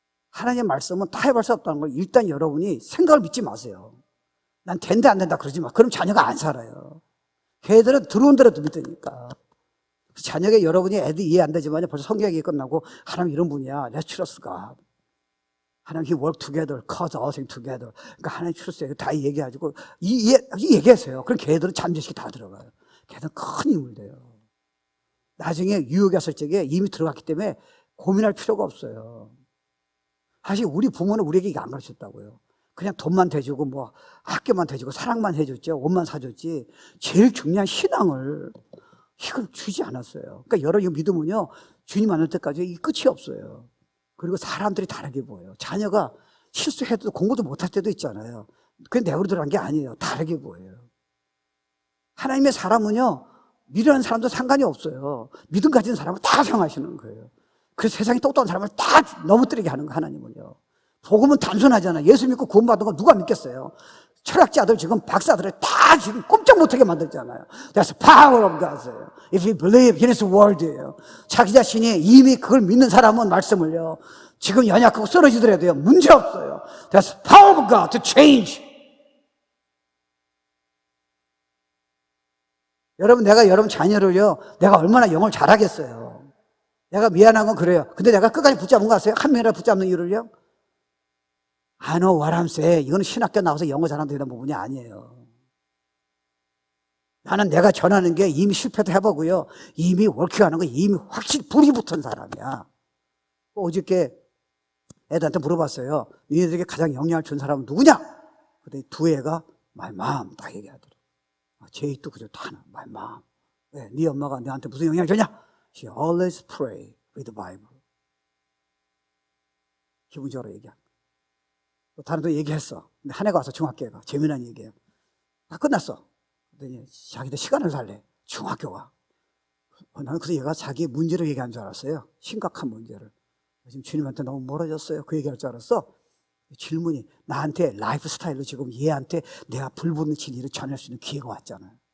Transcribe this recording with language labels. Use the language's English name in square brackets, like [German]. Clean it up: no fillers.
[Korean] 하나님의 말씀은 다 해볼 수 없다는 걸 일단 여러분이 생각을 믿지 마세요. 난 된다 안 된다 그러지 마. 그럼 자녀가 안 살아요. 걔들은 들어온 대로 믿으니까. 자녀에게 여러분이 애들 이해 안 되지만 벌써 성경 얘기 끝나고 하나님 이런 분이야. [English] Let's trust God. 하나님 He work together, cause all things together. [Korean] 그러니까 하나님 trust 다 얘기해가지고 얘기하세요. 그럼 걔들은 잠재식이 다 들어가요. 걔들은 큰 힘을 돼요. 나중에 유혹이 왔을 적에 이미 들어갔기 때문에 고민할 필요가 없어요. 사실 우리 부모는 우리에게 이거 안 가르쳤다고요. 그냥 돈만 대주고 학교만 대주고 사랑만 해줬죠. 옷만 사줬지. 제일 중요한 신앙을 이걸 주지 않았어요. 그러니까 여러분 믿음은요. 주님 만날 때까지 이 끝이 없어요. 그리고 사람들이 다르게 보여요. 자녀가 실수해도 공부도 못할 때도 있잖아요. 그게 내버려두는 게 아니에요. 다르게 보여요. 하나님의 사람은요, 미련한 사람도 상관이 없어요. 믿음 가진 사람은 다 사랑하시는 거예요. 그래서 세상에 똑똑한 사람을 다 넘어뜨리게 하는 거, 하나님은요. 복음은 단순하잖아요. 예수 믿고 구원받은 거 누가 믿겠어요? 철학자들 지금 박사들을 다 지금 꼼짝 못하게 만들잖아요. [English] That's the power of God. If you believe in His word예요. [Korean] 자기 자신이 이미 그걸 믿는 사람은 말씀을요, 지금 연약하고 쓰러지더라도요, 문제 없어요. [English] That's the power of God to change. [Korean] 여러분, 내가 여러분 자녀를요, 내가 얼마나 영어를 잘하겠어요. 내가 미안한 건 그래요. 근데 내가 끝까지 붙잡은 거 아세요? 한 명이라도 붙잡는 이유를요? [English] I know what I'm saying. [Korean] 이거는 신학교 나와서 영어 잘하는 되는 부분이 아니에요. 나는 내가 전하는 게 이미 실패도 해보고요, 이미 워킹하는 거 이미 확실히 불이 붙은 사람이야. 어저께 애들한테 물어봤어요. 너희들에게 가장 영향을 준 사람은 누구냐? 그때 두 애가 [English] my mom [Korean] 딱 얘기하더라고요. 제이도 그저 다 하나, my mom. 왜? 네 엄마가 너한테 무슨 영향을 줬냐? [English] She always pray with the Bible. [Korean] 기본적으로 얘기한. 또 다른 데 얘기했어. 근데 한 애가 와서 중학교가 재미난 얘기예요. 다 끝났어. 그랬더니 자기도 시간을 달래. 중학교가. 나는 그래서 얘가 자기 문제를 얘기한 줄 알았어요. 심각한 문제를. 지금 주님한테 너무 멀어졌어요. 그 얘기할 줄 알았어. 질문이 나한테 라이프 스타일로 지금 얘한테 내가 불붙는 진리를 전할 수 있는 기회가 왔잖아요.